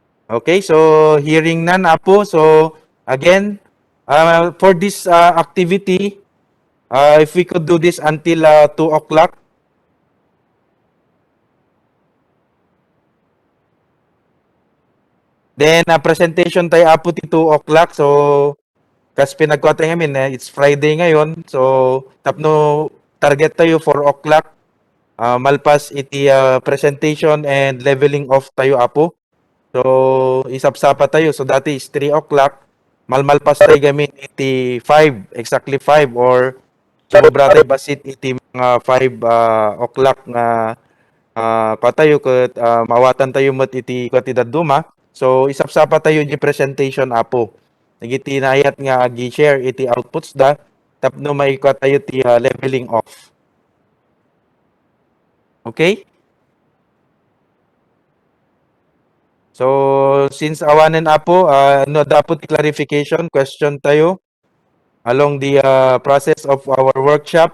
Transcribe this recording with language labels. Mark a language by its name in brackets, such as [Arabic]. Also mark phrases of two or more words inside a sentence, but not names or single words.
[English] Okay, so hearing none, Apo. So again, for this activity, if we could do this until 2 o'clock. [Iloko] Then presentation tayo Apo ti 2 o'clock. So kas pinagkuha tayo ngamin, [English] it's Friday [Filipino] ngayon. [Iloko] So tapno target tayo 4 o'clock. Malpas iti presentation and [English] leveling off [Iloko] tayo Apo. So isapsapa tayo. [English] So dati is 3 o'clock. [Iloko] Malmalpas tayo gamin iti 5, [English] exactly 5 or [Iloko] sobra tayo basit iti mga 5 o'clock nga patayo ket mawatan tayo met iti kwatidad duma. So isapsapa tayo di presentation Apo. Nagiti nayat nga gi-share iti outputs da tapno maikwa tayo ti [English] leveling off. Okay? So since [Iloko] awanen Apo, no dapat [English] clarification question tayo along the process of our workshop.